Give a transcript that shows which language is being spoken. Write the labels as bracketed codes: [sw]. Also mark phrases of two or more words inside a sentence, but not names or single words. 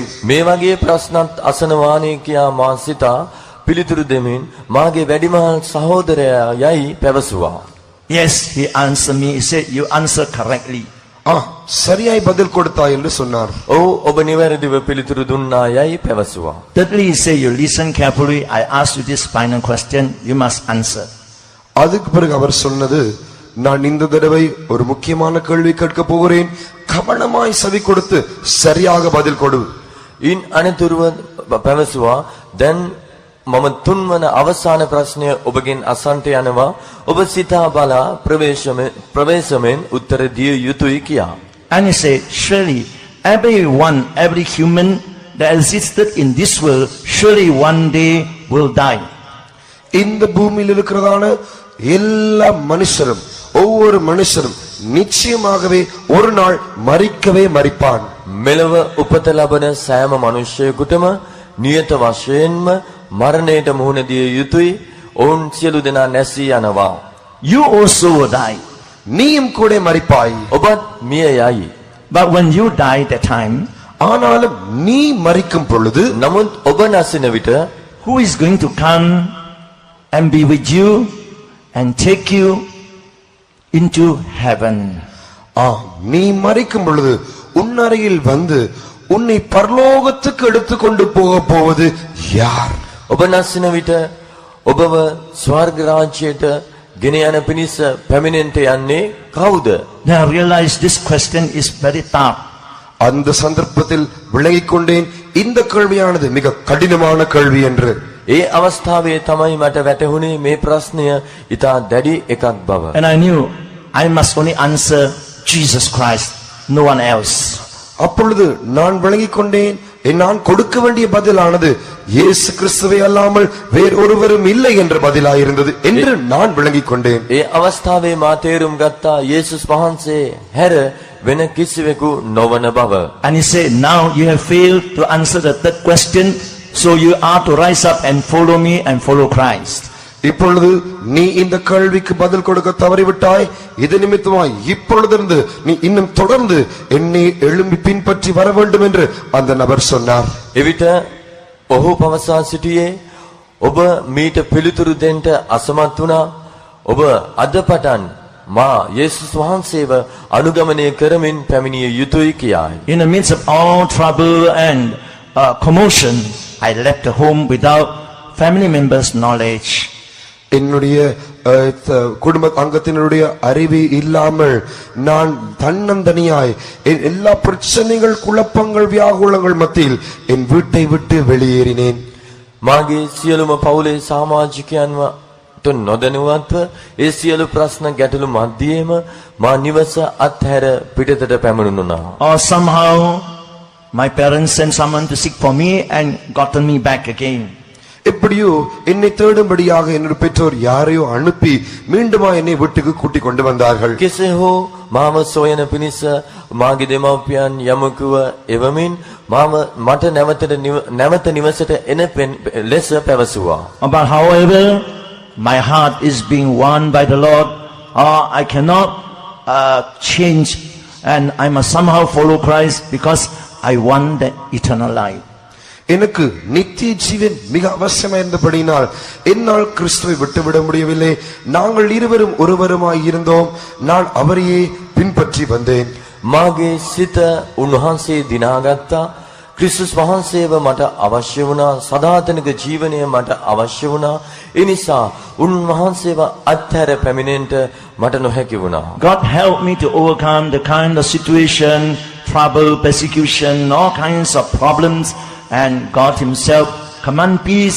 [si] මේ වගේ ප්‍රශ්නත් අසනවානේ කියා මා සිතා පිළිතුරු දෙමින් මාගේ වැඩිමහල් සහෝදරයා යයි පැවසුවා. [en] Yes, he answered me. He said, you answer correctly. [ta] சரியாய் பதில் கொடுத்தாய் என்று சொன்னார். [si] ඔව්, ඔබ නිවැරදිව පිළිතුරු දුන්නා යයි පැවසුවා. [en] Thirdly, he said, you listen carefully. I asked you this final question. You must answer. [ta] அதுக்கு பிறகு அவர் சொன்னது, நான் இந்த தடவை ஒரு முக்கியமான கேள்வி கேட்க போகிறேன், கவனமாய் செவி கொடுத்து சரியாக பதில் கொடு. [si] ඉන් අනතුරුව පැවසුවා, දැන් මම තුන්වන අවසාන ප්‍රශ්නය ඔබගෙන් අසන්ට යනවා, ඔබ සිතා බලා ප්‍රවේශමෙන් උත්තර දිය යුතුයි කියා. [en] And he said, surely every human that existed in this world surely one day will die. [ta] இந்த பூமியில் இருக்கிறதான எல்லா மனுஷரும், ஒவ்வொரு மனுஷரும் நிச்சயமாகவே ஒரு நாள் மரிக்கவே மரிப்பான். [si] මෙලව උපත ලබන සෑම මනුෂ්‍යයෙකුටම නියත වශයෙන්ම මරණයට මුහුණ දිය යුතුයි. ඔවුන් සියලු දෙනා නැසී යනවා. [en] You also will die. [ta] நீயும் கூட மரிப்பாய். [si] ඔබත් මිය යයි. [en] But when you die that time, [ta] ஆனாலும் நீ மரிக்கும் பொழுது, [si] නමුත් ඔබ නැසින විට [en] who is going to come and be with you and take you into heaven? [ta] நீ மரிக்கும் பொழுது உன்னருகில் வந்து உன்னை பரலோகத்துக்கு எடுத்துக்கொண்டு போவது யார்? [si] ඔබ නැසින විට ඔබව ස්වර්ග රාජ්‍යයට ගෙන යන පිණිස පැමිණෙන්නට යන්නේ කවුද? [en] Now I realize this question is very tough. [ta] அந்த சந்தர்ப்பத்தில் விளங்கிக் கொண்டேன், இந்த கேள்வியானது மிக கடினமான கேள்வி என்று. [si] ඒ අවස්ථාවේ තමයි මට වැටහුණේ මේ ප්‍රශ්නය ඉතා දැඩි එකක් බව. [en] And I knew I must only answer Jesus Christ, no one else. [ta] அப்பொழுது நான் விளங்கிக் கொண்டேன், நான் கொடுக்க வேண்டிய பதிலானது இயேசு கிறிஸ்துவை அல்லாமல் வேறொருவரும் இல்லை என்ற பதிலாயிருந்தது என்று நான் விளங்கிக் கொண்டேன். [si] ඒ අවස්ථාවේ මා තේරුම් ගත්තා, යේසුස් වහන්සේ හැර වෙන කිසිවෙකු නොවන බව. [en] And he said, now you have failed to answer the third question, so you are to rise up and follow me and follow Christ. [ta] இப்பொழுது நீ இந்த கேள்விக்கு பதில் கொடுக்க தவறிவிட்டாய், இது நிமித்தமாய் இப்பொழுதிருந்து நீ இன்னும் தொடர்ந்து என்னை எழும்பி பின்பற்றி வர வேண்டும் என்று அந்த நபர் சொன்னார். [si] එවිට ඔහු පවසා සිටියේ, ඔබ මීට පිළිතුරු දෙන්න අසමත් වුණා. ඔබ අද පටන් මා යේසුස් වහන්සේව අනුගමනය කරමින් පැමිණිය යුතුයි කියායි. [en] In the midst of all trouble and commotion, I left the home without family members' knowledge. [ta] என்னுடைய குடும்ப அங்கத்தினருடைய அறிவு இல்லாமல் நான் தன்னந்தனியாய் எல்லா பிரச்சனைகள், குழப்பங்கள், வியாகுலங்கள் மத்தியில் என் வீட்டை விட்டு வெளியேறினேன். [si] මාගේ සියලුම පවුලේ සමාජිකයන්ව නොදැනුවත්ව ඒ සියලු ප්‍රශ්න ගැටලු මැදියේම මා නිවස අත්හැර පිටතට පැමිණුණා. [en] Or somehow my parents sent someone to seek for me and gotten me back again. [ta] எப்படியோ என்னை தேடும்படியாக என்னுடைய பெற்றோர் யாரையோ அனுப்பி மீண்டுமா என்னை வீட்டுக்கு கூட்டிக் கொண்டு வந்தார்கள். [si] කෙසේ හෝ මාව සොයන පිණිස මාගේ දෙමව්පියන් යමකුව එවමින් මට නැවත නිවසට එන ලෙස පැවසුවා. [en] But however, my heart is being won by the Lord. I cannot change, and I must somehow follow Christ because I want the eternal life. [ta] எனக்கு நித்திய ஜீவன் மிக அவசியமாக இருந்தபடினால் என்னால் கிறிஸ்துவை விட்டுவிட முடியவில்லை. நாங்கள் இருவரும் ஒருவருமாய் இருந்தோம். நான் அவரையே பின்பற்றி வந்தேன். [si] මාගේ සිත උන්වහන්සේ දිනාගත්තා. ක්‍රිස්තුස් වහන්සේව මට අවශ්‍ය වුණා. සදාතනික ජීවනය මට අවශ්‍ය වුණා. ඒ නිසා උන්වහන්සේව අත්හැර පැමිණෙන්න මට නොහැකි වුණා. [en] God helped me to overcome the kind of situation, trouble, persecution, all kinds of problems, and God himself command peace.